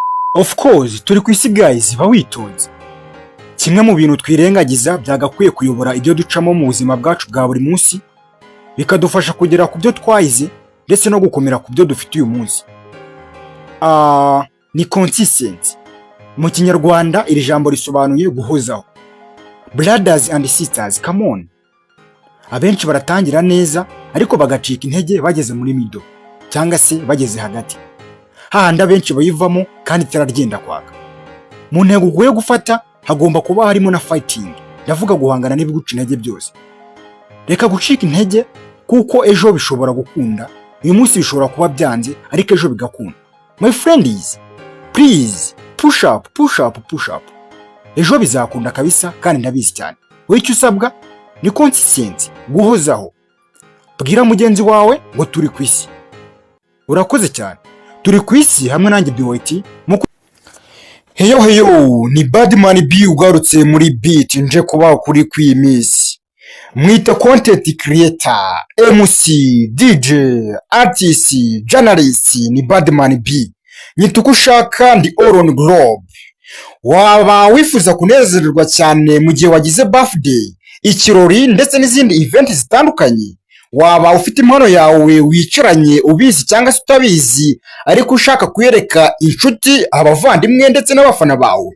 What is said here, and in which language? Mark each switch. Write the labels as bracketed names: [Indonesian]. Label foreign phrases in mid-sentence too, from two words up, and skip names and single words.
[English] Of course [Kinyarwanda] turi ku isi guys, ba witonze. Kimwe mu bintu twirengagiza byagakwiye kuyobora ibyo ducamo mu buzima bwacu bwa buri munsi, bikadufasha kugera ku byo twayize ndetse no gukomera ku byo dufite uyu munsi. Ni consistency. Mu Kinyarwanda iri jambo risobanuye guhozaho. [English] Brothers and sisters, come on. [Kinyarwanda] Abenshi baratangira neza ariko bagacika intege bageze muri middle cyangwa se bageze hagati. Hahandi abenshi bayivamo kandi itararyenda kwaka. Mu ntego ugoye gufata hagomba kuba harimo na fighting. Ndavuga guhangana n'ibiguca intege byose. Reka gucika intege kuko ejo bishobora gukunda. Uyu munsi bishobora kuba byanze ariko ejo bigakunda. [English] My friends, please push up, push up, push up. [Kinyarwanda] Ejo bizakunda kabisa kandi ndabizi cyane. Wowe icyo usabwa ni consistency, guhozaho. Bwira mugenzi wawe ngo turi ku isi. Urakoze cyane. Turi ku isi hamwe nanjye BYT. Heyo ni Badman B ugarutse muri beat nje kuba kuri kwimisi. [English] Mwita content creator, MC, DJ, artist, journalist ni Badman B. [Kinyarwanda] Nyita uko ushaka ndi [English] all on globe. [Kinyarwanda] Waba wifuza kunezererwa cyane mu gihe wagize birthday, ikirori ndetse n'izindi event zitandukanye. Waba ufite impano yawe wicaranye ubizi cyangwa se utabizi ariko ushaka kuyereka inshuti, abavandimwe ndetse n'abafana bawe.